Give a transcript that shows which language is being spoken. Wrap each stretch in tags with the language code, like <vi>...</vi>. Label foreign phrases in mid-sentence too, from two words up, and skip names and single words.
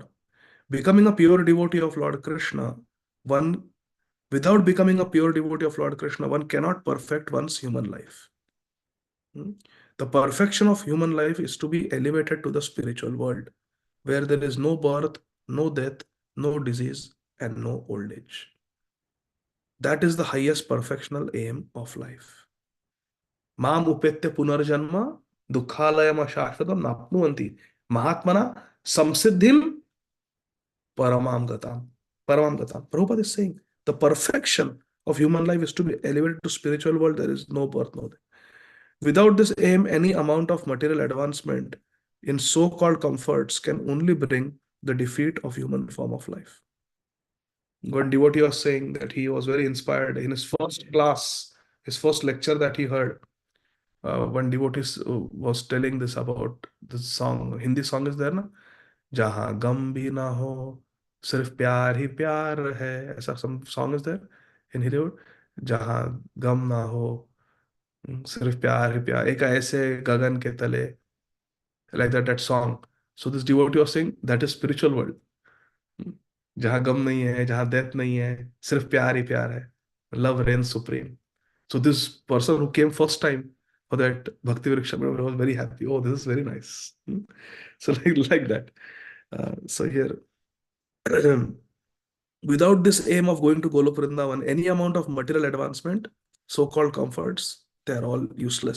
<en>Becoming a pure devotee of Lord Krishna, without becoming a pure devotee of Lord Krishna, one cannot perfect one's human life. The perfection of human life is to be elevated to the spiritual world, where there is no birth, no death, no disease, and no old age. That is the highest perfectional aim of life.</en> <sa>माम् उपेत्य पुनर्जन्म दुःखालयम् अशाश्वतम् नाप्नुवन्ति महात्मना संसिद्धिम् परमम् गतम्. परमम् गतम्.</sa> <en>Prabhupada is saying the perfection of human life is to be elevated to spiritual world. There is no birth, no death. Without this aim, any amount of material advancement in so-called comforts can only bring the defeat of human form of life. One devotee was saying that he was very inspired in his first class, his first lecture that he heard. One devotee was telling this about the song. Hindi song is there, na?</en> <hi>जहाँ ग़म भी न हो, सिर्फ़ प्यार ही प्यार है.</hi> <en>Aisa some song is there in Hindi.</en> <hi>जहाँ ग़म न हो, सिर्फ़ प्यार ही प्यार. एक ऐसे गगन के तले.</hi> <en>Like that song. So this devotee was saying that is spiritual world.</en> <hi>जहां गम नहीं है, जहां डेथ नहीं है, सिर्फ प्यार ही प्यार है.</hi> <en>Love reigns supreme. So this person who came first time for that Bhakti Vriksha was very happy. Oh, this is very nice. So like that. So here, without this aim of going to Golok Vrindavan, any amount of material advancement, so-called comforts, they are all useless.</en>